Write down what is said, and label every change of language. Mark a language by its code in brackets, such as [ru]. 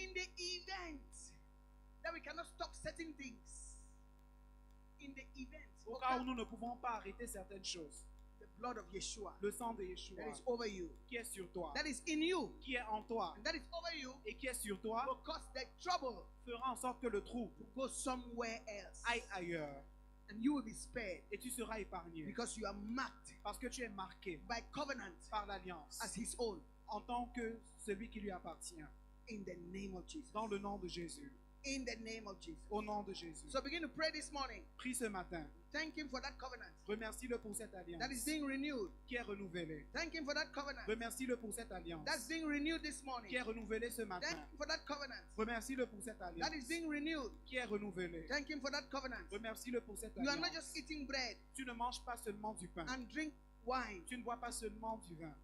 [en] in the event that we cannot stop certain things, in the event, [fr] au cas où nous ne pouvons pas arrêter certaines choses, [en] the blood of Yeshua [fr] le sang de [en] that Yeshua is over you, [fr] qui est sur toi, [en] that is in you, [fr] qui est en toi [en] and that is over you, [fr] et qui est sur toi, [en] will cause the trouble [fr] fera en sorte que le trouble [en] to go somewhere else. [fr] aille ailleurs [en] And you will be spared [fr] et tu seras épargné [en] because you are marked [fr] parce que tu es marqué [en] by covenant [fr] par l'alliance [en] as his own. [fr] en tant que celui qui lui appartient. [en] In the name of Jesus. [fr] Dans le nom de Jésus, [en] In the name of Jesus. [fr] au nom de Jésus. [en] So begin to pray this morning. [fr] Prie ce matin. [en] Thank him for that covenant [fr] Remercie-le pour cette [en] that is being renewed. [fr] qui est renouvelée. [en] Thank him for that covenant [fr] Remercie-le pour cette alliance [en] that's being renewed this morning. [fr] qui est renouvelée ce [en] Thank [fr] matin. [en] him for that covenant [fr] Remercie-le pour cette [en] that is [fr] alliance [en] being renewed. [fr] qui est renouvelée. [en] Thank him for that covenant. [fr] Remercie-le pour cette [en] You are not [fr] alliance. [en] just eating bread [fr] Tu ne manges pas seulement du pain. [en] and drink wine. [fr] Tu ne bois pas seulement du vin.